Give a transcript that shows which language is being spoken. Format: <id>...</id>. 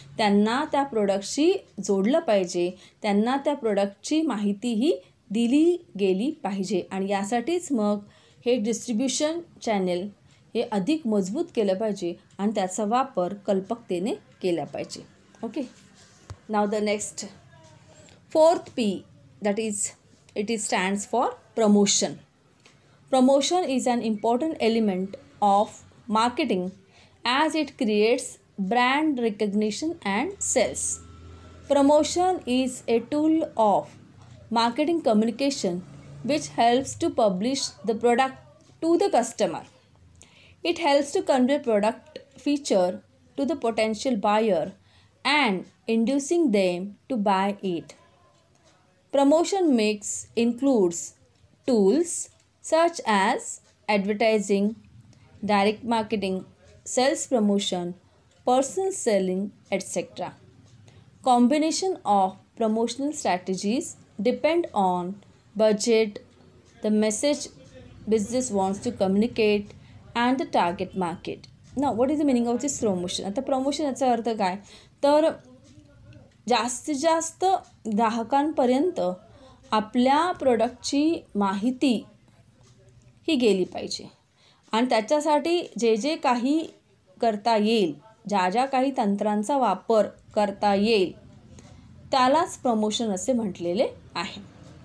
<mr>त्यांना त्या प्रोडक्टशी जोडलं पाहिजे, त्यांना त्या प्रोडक्टची माहितीही दिली गेली पाहिजे आणि यासाठीच मग हे डिस्ट्रीब्युशन चॅनल हे अधिक मजबूत केलं पाहिजे आणि त्याचा वापर कल्पकतेने केला पाहिजे.</mr> <en>Okay, now the next fourth P, that is it stands for promotion. Promotion is an important element of marketing as it creates brand recognition and sales. Promotion is a tool of marketing communication which helps to publish the product to the customer. It helps to convey product feature to the potential buyer and inducing them to buy it. Promotion mix includes tools such as advertising, direct marketing, sales promotion, personal selling, etc. Combination of promotional strategies depend on budget, the message business wants to communicate, and the target market. Now, what is the meaning of this promotion?</en> <mr>आता promotion याचा अर्थ काय तर जास्तीत जास्त ग्राहकांपर्यंत आपल्या प्रोडक्टची माहिती ही गेली पाहिजे आणि त्याच्यासाठी जे जे काही करता येईल, ज्या ज्या काही तंत्रांचा वापर करता येईल त्यालाच प्रमोशन असे म्हटलेले आहे.</mr>